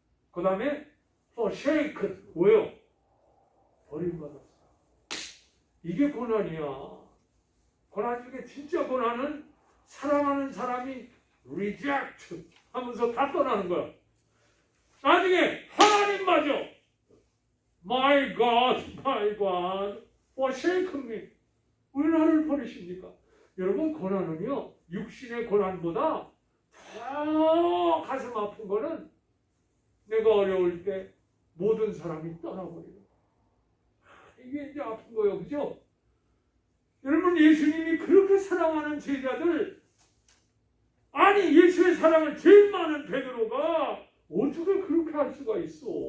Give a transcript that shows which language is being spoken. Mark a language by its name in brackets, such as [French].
[Korean] 그 다음에 forsaken, 뭐요? 버림받았어. 이게 고난이야. 고난 중에 진짜 고난은 사랑하는 사람이 reject 하면서 다 떠나는 거야. 나중에 하나님마저 [English] My God, my God, forsake me. [Korean] 왜 나를 버리십니까? 여러분, 고난은요, 육신의 고난보다 더 가슴 아픈 거는 내가 어려울 때 모든 사람이 떠나버리는 거예요. 이게 이제 아픈 거예요. 그죠? 여러분, 예수님이 그렇게 사랑하는 제자들, 아니 예수의 사랑을 제일 많은 베드로가 어떻게 그렇게 할 수가 있어?